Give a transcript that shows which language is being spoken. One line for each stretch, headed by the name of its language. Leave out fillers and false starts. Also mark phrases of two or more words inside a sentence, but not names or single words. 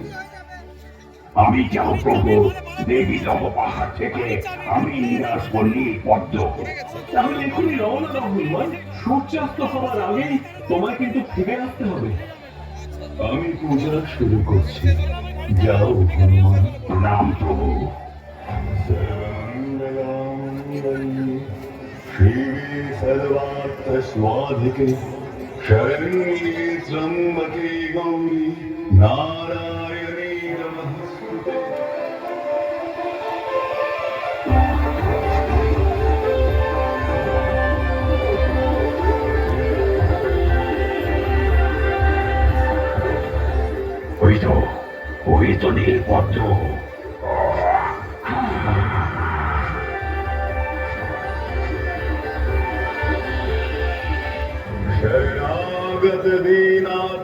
Bangla: আমি যাও প্রভু, দেবীদহ পাহাড় থেকে আমি নিয়ে আসবো নীলপদ্ম। তাহলে এখনই রওনা দাও হনুমান, সূর্যাস্ত হওয়ার আগেই তোমায় কিন্তু ফিরে আসতে হবে। আমি পূজা শুরু করছি, যাও হনুমান। নাম প্রভু।
Sanskrit: শিবে সর্বার্থ স্বাধিকে शरण्ये त्र्यम्बके गौरी नारायणे नमस्तुते।
Bangla: ওই তো নীলপদ্ম।
Sanskrit: শরণাগত দীনাথ